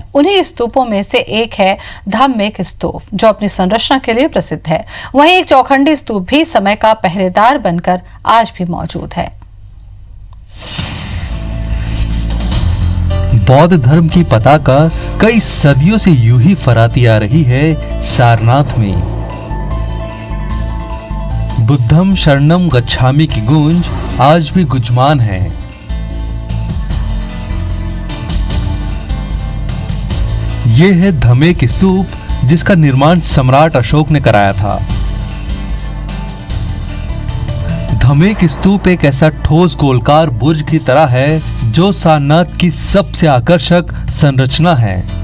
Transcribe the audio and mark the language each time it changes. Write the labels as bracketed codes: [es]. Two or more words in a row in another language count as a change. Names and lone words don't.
[hi] उन्हीं स्तूपों में से एक है धम्मिक स्तूप, जो अपनी संरचना के लिए प्रसिद्ध है। वहीं एक चौखंडी स्तूप भी समय का पहरेदार बनकर आज भी मौजूद है। बौद्ध धर्म की पताका कई सदियों से यूं ही फहराती आ रही है सारनाथ में। [pi] बुद्धम शरणम गच्छामि [hi] की गूंज आज भी गुंजमान है। ये है धम्मिक स्तूप, जिसका निर्माण सम्राट अशोक ने कराया था। धम्मिक स्तूप एक ऐसा ठोस गोलकार बुर्ज की तरह है, जो सारनाथ की सबसे आकर्षक संरचना है।